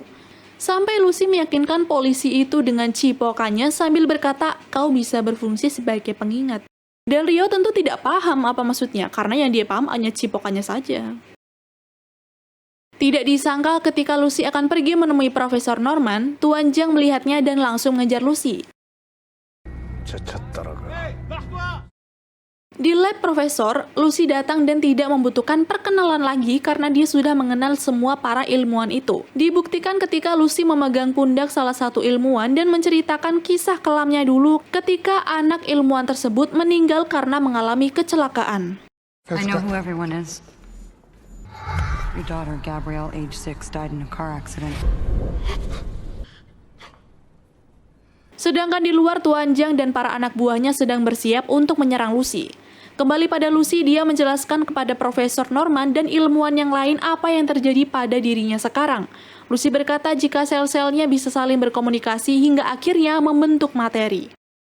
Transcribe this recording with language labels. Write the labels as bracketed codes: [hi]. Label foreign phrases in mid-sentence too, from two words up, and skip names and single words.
[id] Sampai Lucy meyakinkan polisi itu dengan cipokannya sambil berkata, "Kau bisa berfungsi sebagai pengingat." Del Rio tentu tidak paham apa maksudnya, karena yang dia paham hanya cipokannya saja. Tidak disangka ketika Lucy akan pergi menemui Profesor Norman, Tuan Zhang melihatnya dan langsung mengejar Lucy. [ko] 제차 따라가. [id] Di lab Profesor, Lucy datang dan tidak membutuhkan perkenalan lagi karena dia sudah mengenal semua para ilmuwan itu. Dibuktikan ketika Lucy memegang pundak salah satu ilmuwan dan menceritakan kisah kelamnya dulu ketika anak ilmuwan tersebut meninggal karena mengalami kecelakaan. [en] I know who everyone is. Your daughter, Gabrielle, age 6, died in a car accident. [id] Sedangkan di luar, Tuan Zhang dan para anak buahnya sedang bersiap untuk menyerang Lucy. Kembali pada Lucy, dia menjelaskan kepada Profesor Norman dan ilmuwan yang lain apa yang terjadi pada dirinya sekarang. Lucy berkata jika sel-selnya bisa saling berkomunikasi hingga akhirnya membentuk materi.